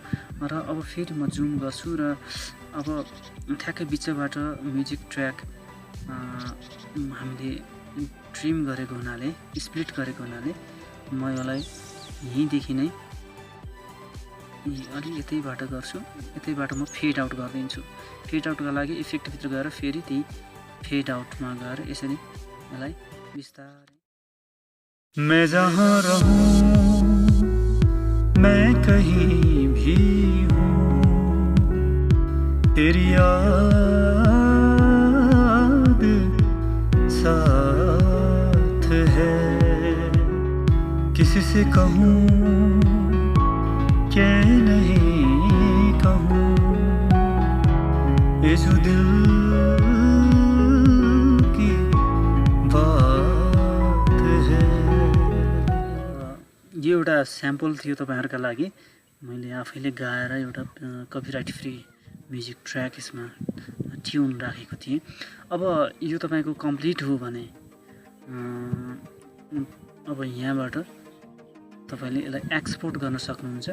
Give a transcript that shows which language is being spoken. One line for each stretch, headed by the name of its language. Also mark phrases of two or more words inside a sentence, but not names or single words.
Nepali: र अब फेरि म जुम गर्छु र अब ठ्याक्कै बिचबाट
English: music track
Nepali: हामीले ट्रिम गरेको हुनाले, स्प्लिट गरेको हुनाले म यसलाई यहीँदेखि नै अलि यतैबाट गर्छु। यतैबाट म
English: fade out
Nepali: गरिदिन्छु। फेड आउटका लागि इफेक्टभित्र गएर फेरि त्यही फेड आउटमा गएर यसरी यसलाई बिस्तारै।
Hindi: मैं जहाँ रहूं मैं कहीं भी हूँ, तेरी याद साथ है। किसी से कहूँ क्या नहीं कहूँ, ये जो दिल की बात है।
Nepali: यो एउटा स्याम्पल थियो तपाईँहरूका लागि। मैले आफैले गाएर एउटा
English: copyright free music track
Nepali: यसमा ट्युन राखेको थिएँ। अब यो तपाईँको कम्प्लिट हो भने अब यहाँबाट तपाईँले यसलाई एक्सपोर्ट गर्न सक्नुहुन्छ।